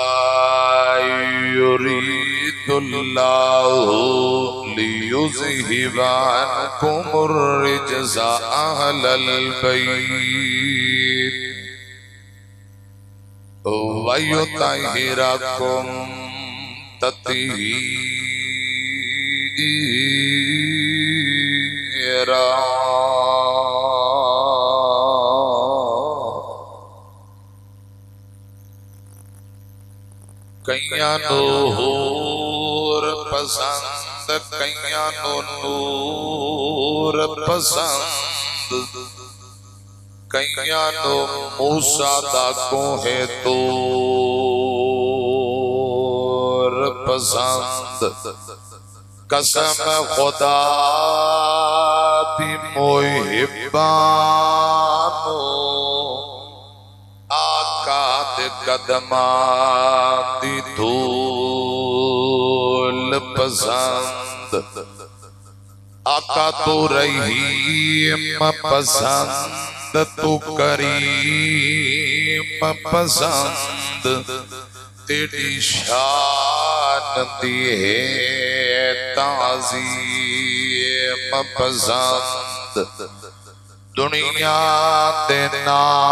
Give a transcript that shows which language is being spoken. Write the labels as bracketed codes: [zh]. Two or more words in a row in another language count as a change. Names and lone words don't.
[ar] یرید اللہ لیذہب عنکم الرجس اہل البیت وَيُطَهِّرَكُمْ تَطْهِيرًا [pa] کئیاں نور پسند کئیاں نور پسند کئیاں نو موسیٰ دا کوہ طور پسند قسم خدا دی محبانو آقا دے قدمات دی دھول پسند آقا تو رحیم پسند تو کریم پسند تیری شان دی ہے تعظیم پسند دنیا دینا